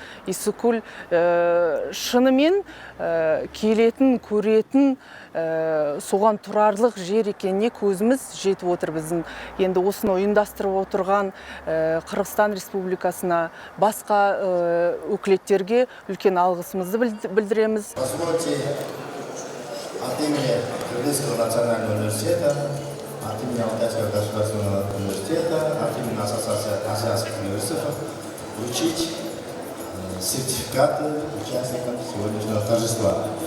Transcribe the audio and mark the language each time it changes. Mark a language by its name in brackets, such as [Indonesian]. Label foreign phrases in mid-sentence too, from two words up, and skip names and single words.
[Kazakh] Исукуль шынымен келетін, көретін, соған тұрарлық жер екеніне көзіміз жетіп отыр біздің. Енді осыны ұйымдастырып отырған Қырғызстан Республикасына, басқа өкілеттерге үлкен алғысымызды білдіреміз. [Russian] Позвольте от от имени Кыргызского национального университета, от имени Алтайского государственного университета, от имени Ассоциации азиатских университетов вручить сертификаты участникам сегодняшнего торжества.